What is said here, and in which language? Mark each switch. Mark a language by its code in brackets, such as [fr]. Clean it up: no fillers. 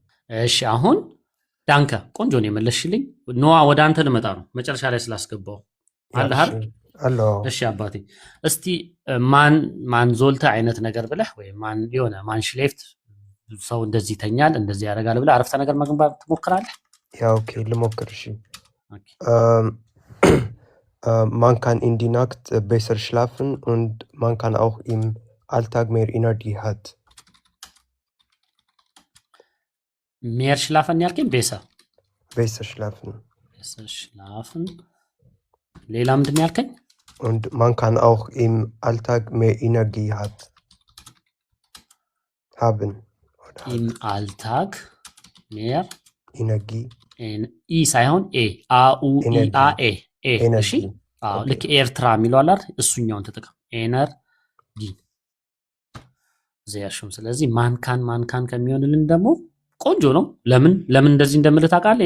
[am] እሺ አሁን ዳንከ ቆንጆ ነው የመለስሽልኝ። ኖዋ ወደ አንተ ልመጣ ነው መጨረሻ ላይ ስላስገባው አለ አይደል? እሺ አባቴ እስቲ ማን ዞልተ አይነት ነገር ብለህ ወይ ማን ሽሌፍት ሰው እንደዚህ ይተኛል እንደዚህ ያደርጋል ብለህ አረፍተ ነገር መገንባት ትሞክራለህ? [de] Ja, okay, [am] ልሞክር። እሺ [de] man kann in die Nacht besser schlafen und man kann auch im Alltag mehr Energie hat. mehr schlafen [am] ያልከኝ [de] besser schlafen. [am] ሌላ ምንድን ነው ያልከኝ? [de] Und man kann auch im Alltag mehr Energie haben. Im Alltag mehr Energie. [am] ኢ ሳይሆን ኤ አኡ ኢ አ ኤ እሺ ልክ ኤርትራ የሚለው አላር እሱኛውን ተጠቀም። ኤነርጂ ዘያሹም። ስለዚህ ማንካን ከሚሆንልን ደግሞ ቆንጆ ነው። ለምን እንደዚህ እንደምልህ ታውቃለህ?